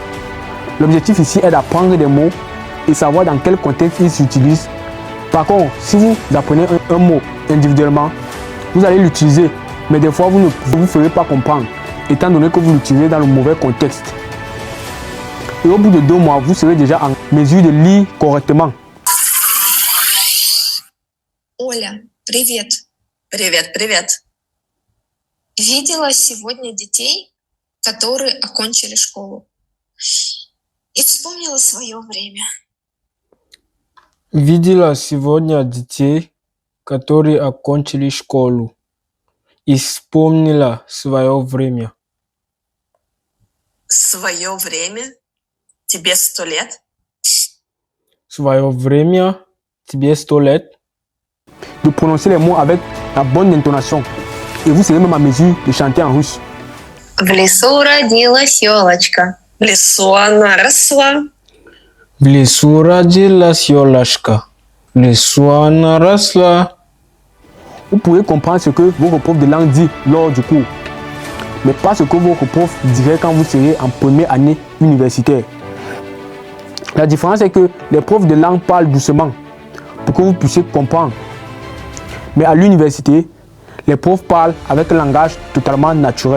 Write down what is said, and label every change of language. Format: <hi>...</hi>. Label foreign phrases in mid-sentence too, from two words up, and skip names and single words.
<fr>L'objectif ici est d'apprendre des mots et savoir dans quel contexte ils s'utilisent. Par contre, si vous apprenez un mot individuellement, vous allez l'utiliser, mais des fois vous ne vous ferez pas comprendre, étant donné que vous l'utilisez dans le mauvais contexte. Et au bout de 2 mois, vous serez déjà en mesure de lire correctement.</fr> <ru>Оля, привет. Привет, привет. Видела сегодня детей, которые окончили школу. И вспомнила свое время. Видела сегодня детей, которые окончили школу, и вспомнила свое время. Свое время? Тебе 100 лет? Свое время, тебе 100 лет.</ru> <fr>De prononcer les mots avec la bonne intonation. Et vous serez même à mesure de chanter en russe.</fr> <ru>В лесу родилась елочка. В лесу она росла. В лесу родилась елочка. В лесу она росла.</ru> <fr>Vous pouvez comprendre ce que votre prof de langue dit lors du cours, mais pas ce que votre prof dirait quand vous serez en première année universitaire. La différence est que les profs de langue parlent doucement pour que vous puissiez comprendre. Mais à l'université, les profs parlent avec un langage totalement naturel.</fr>